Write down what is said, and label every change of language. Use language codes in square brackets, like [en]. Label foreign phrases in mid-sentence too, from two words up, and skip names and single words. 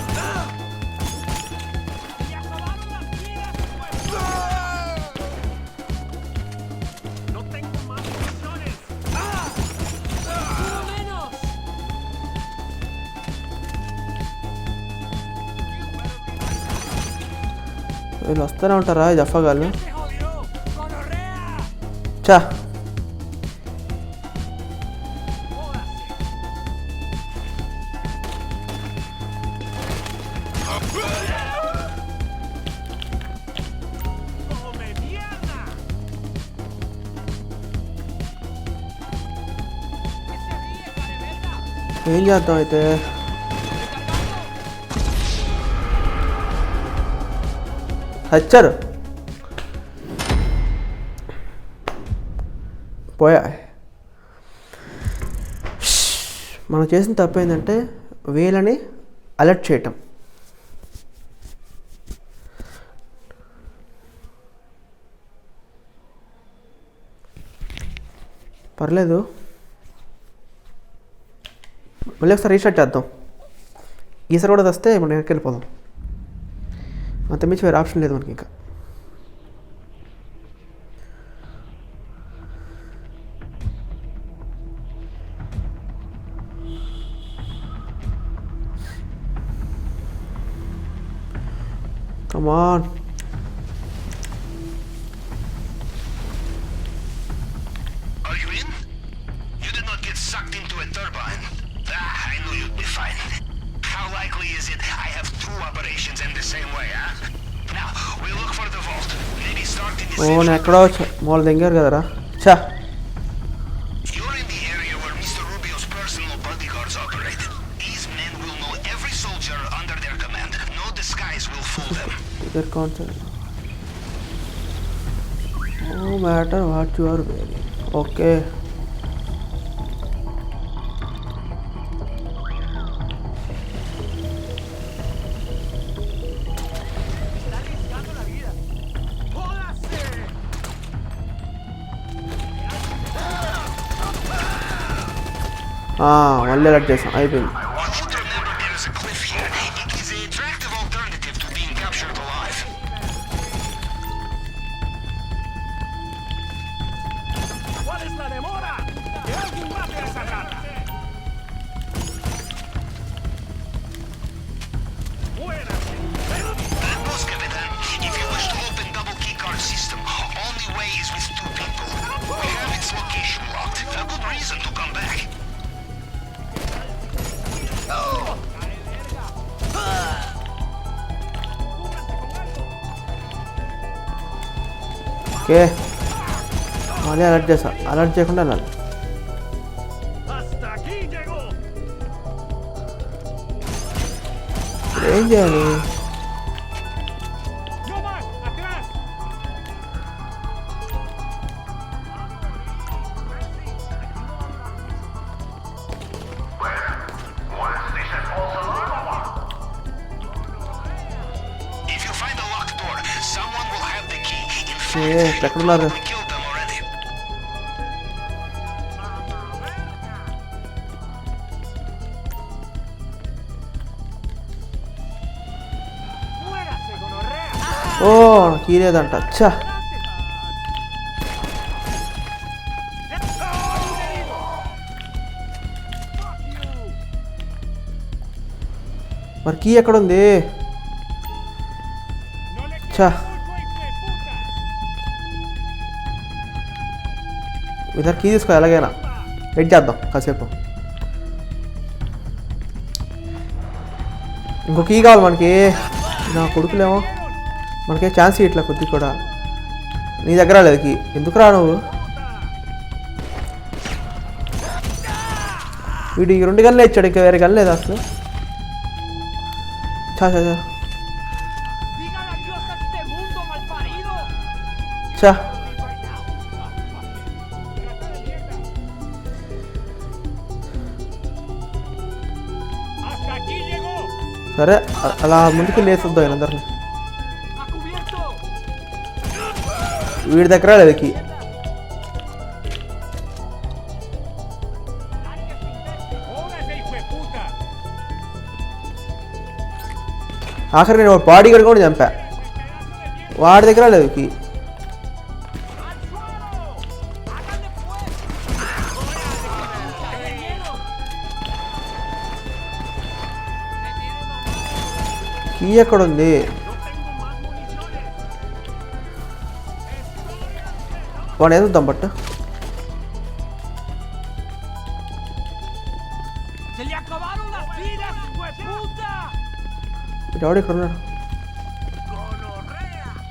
[es] ¡Ya acabaron las vidas, pues! ¡No tengo más municiones! ¡Uno menos! [te] వీళ్ళు వస్తూనే ఉంటారా ఈ జఫాగాళ్ళు. [es] ¡Se jodió! ¡Gonorrea! చా ¡Jódase! ¡Come mierda! ¿Qué se ríe, careverga? [te] ఏం చేద్దాం అయితే. చచ్చారు పోయా. మనం చేసిన తప్పు ఏంటంటే వీళ్ళని అలర్ట్ చేయటం. పర్లేదు మళ్ళీ ఒకసారి రీస్టార్ట్ చేద్దాం. ఈసారి కూడా వస్తే మనం వెనక్కి వెళ్ళిపోదాం. అంతమించి వేరే ఆప్షన్ లేదు మనకి ఇంకా. [en] Come on. Are you in? You did not get sucked into a turbine. I knew you'd be fine. How likely is it I have two operations in the same way, huh? Now, we look for the vault. Maybe start in the ఓ central- [te] నేను ఎక్కడో మూల దింగారు కదరా. చా [en] You're in the area where Mr. Rubio's personal bodyguards operate. These men will know every soldier under their command. No disguise will fool them. their concern. No matter what you are wearing. Okay. [es] Está arriesgando la vida. ¡Jódase! [te] మళ్ళీ అలర్ట్ చేసాం అయిపోయింది. [en] I want you to remember there is a cliff here. It is an attractive alternative to being captured alive. [es] ¿Cuál es la demora? ¡Que alguien mate a esa rata! ¡Muérase! [en] Boss Capitan, if you wish to open double keycard system, only way is with 2 people. We have its location locked. A good reason to come back. [te] ఓకే మళ్ళీ అలర్ట్ చేసా. అలర్ట్ చేయకుండా వెళ్ళాలి. [es] ¡Hasta aquí llegó! [te] ఇప్పుడు ఏం చేయాలి? [es] ¡No más! ¡Atrás! [en] If you find a locked door, someone will have the key. In ఏ fact, [te] ఎక్కడున్నారు? [en] we killed them already. [es] ¡Muérase, gonorrea! [te] ఓ కీ లేదంట. అచ్చా మరి కీ ఎక్కడుంది? [es] ¡No le ఛా culpo, hijo de puta! [te] ఇద్దరు కీ తీసుకో ఎలాగైనా. వెయిట్ చేద్దాం కాసేపు. ఇంకో కీ కావాలి మనకి. నా కొడుకులేమో మనకే ఛాన్స్ ఇట్లా కొద్ది కూడా. నీ దగ్గర లేదు కీ. ఎందుకు రా నువ్వు? వీడు ఈ 2 గన్లే ఇచ్చాడు, ఇంకా వేరే గన్ లేదా అసలు? చా చా చా [es] ¡Digan adiós a este mundo malparido! చా ¡Hasta aquí llegó! [te] సరే అలా ముందుకు లేచుద్దాం వీళ్ళందరినీ. [es] ¡A cubierto! [te] వీడి దగ్గర లేదు కీ. [es] ¡Jódase, hijo de puta! [te] ఆఖరి నేను [en] body guard [te] కూడా చంపా. వాడి దగ్గర లేదు కీ. [es] ¡Al suelo! ¡Háganle pues! ¡Está lleno! [te] కీ ఎక్కడుంది? [es] ¡No tengo más municiones! [te] వాడు ఏదో బట్ [es] ¡Se le acabaron las vidas, hijo de puta! [te] ఇటు ఎవడు ఇక్కడ ఉన్నాడు? [es] ¡Gonorrea!